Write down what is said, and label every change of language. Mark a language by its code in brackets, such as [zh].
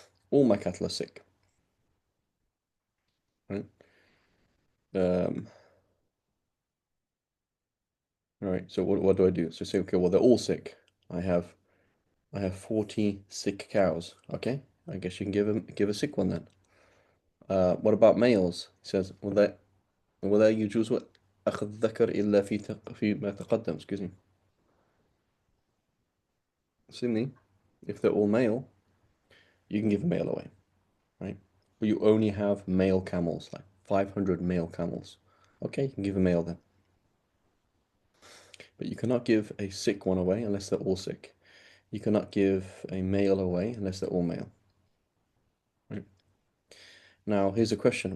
[en] All my cattle are sick, right? Um, Right. So what do I do? So say, okay, well they're all sick. I have I have 40 sick cows. Okay. I guess you can give a sick one then. What about males? [ar] It says ولا يجوز أخذ الذكر إلا فيما تقدم. [en] Excuse me. Similarly, if they're all male, you can give a male away, right? But you only have male camels, like 500 male camels. Okay, you can give a male then. But you cannot give a sick one away unless they're all sick. You cannot give a male away unless they're all male. Right? Now, here's a question.